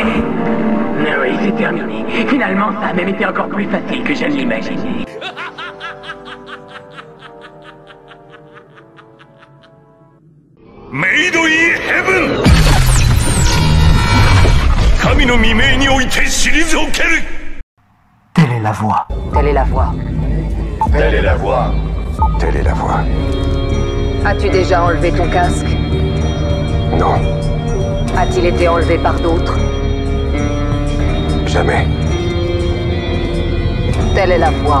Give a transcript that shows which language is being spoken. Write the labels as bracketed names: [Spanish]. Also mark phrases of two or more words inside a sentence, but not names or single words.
[French] Oui, c'est terminé. Finalement, ça a même été encore plus facile que je ne l'imaginais. Made in Heaven! [Japanese] 神の御名において退ける! [French] Telle est la voie. Telle est la voie. Telle est la voie. Telle est la voie. As-tu déjà enlevé ton casque? Non, A-t-il été enlevé par d'autres? jamais. Telle est la voie.